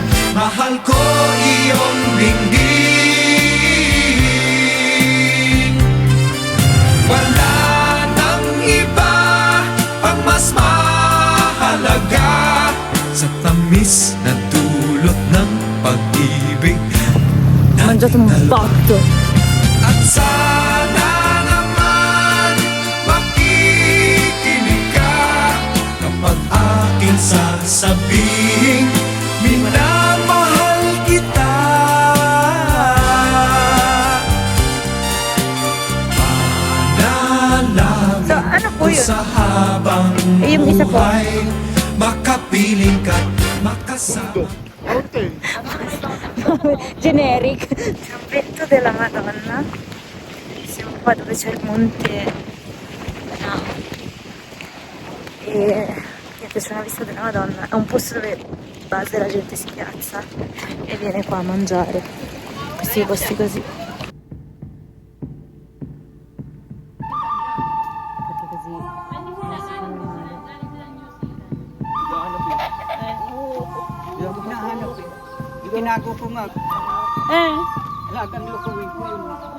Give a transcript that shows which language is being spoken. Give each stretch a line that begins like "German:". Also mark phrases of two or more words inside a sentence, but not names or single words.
Filipino: Mahal ko iyong dinggin, wala nang iba pang mas mahalaga sa tamis na dulot ng pag-ibig.
Italian: Mangiato un botto.
Filipino: At sana naman makikinig ka kapag aking sasabihin, minamahal kita. Panalangin So, ano po ko yun? sa habang Yung isa po. buhay, makapiling ka, makasama. Generic.
Italian: Trombetto della Madonna. Siamo qua dove c'è il monte. E niente, c'è una vista della Madonna. È un posto dove di base la gente si piazza e viene qua a mangiare. Questi posti così. Perché così non si fanno male.
Filipino: Hinahanap eh. Itinago ko nga. Lagang lukuin ko yun.